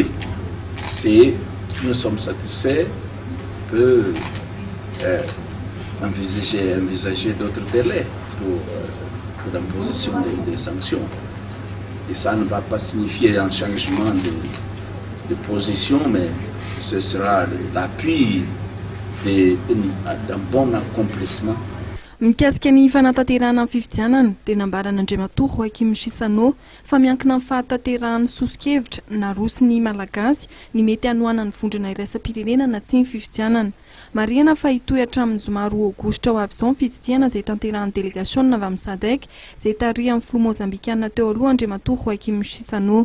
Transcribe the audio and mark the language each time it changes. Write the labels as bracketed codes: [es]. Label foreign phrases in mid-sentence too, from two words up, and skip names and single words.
[fr] Si nous sommes satisfaits, on peut envisager d'autres délais pour l'imposition des sanctions. Et ça ne va pas signifier un changement de position, mais ce sera l'appui d'un bon accomplissement. [mg] Mikasika ny fanatanterahana amin'ny fifidianana dia nambaran'Andriamatoa Joakim Chissano fa miankina amin'ny fanatanterahana sosikevitra na roso ny malagasy ny mety hanohana ny vondrona iraisam-pirenena na tsy ny fifidianana. Marihana fa hitohy hatramin'ny zoma 2 Aogositra ho avy izao ny fididiana izay tanterahan'ny délégationna avy amin'ny SADC izay tarihan'ny filoha mozambikanina teo aloha Andriamatoa Joakim Chissano.